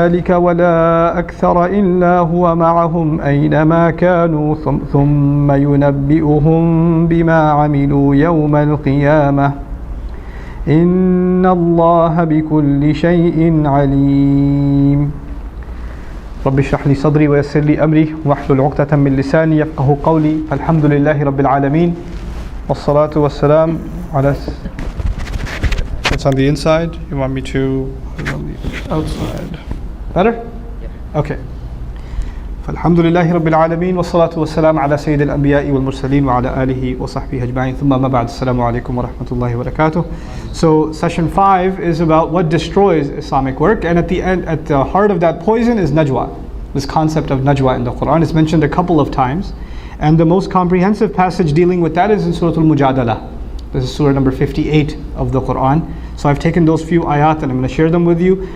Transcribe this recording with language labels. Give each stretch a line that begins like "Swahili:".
Arabic: ولا أكثر إلا هو معهم أينما كانوا ثم ينبئهم بما عملوا يوم القيامة إن الله بكل شيء عليم. رب اشرح لي صدري ويسر لي أمري واحلل عقدة من لساني يفقه قولي. الحمد لله رب العالمين والصلاة والسلام على.
English: It's on the inside. You want me to put it on the outside? Better? Yeah. Okay.
Arabic: فالحمد لله رب العالمين والصلاة والسلام على سيد الأنبياء والمرسلين وعلى آله وصحبه أجمعين ثم ما بعد. السلام عليكم ورحمة الله وبركاته.
English: So session 5 is about what destroys Islamic work, and at the heart of that poison is Najwa. This concept of Najwa in the Quran is mentioned a couple of times, and the most comprehensive passage dealing with that is in Surah Al-Mujadalah. This is Surah number 58 of the Quran. So I've taken those few ayat and I'm going to share them with you.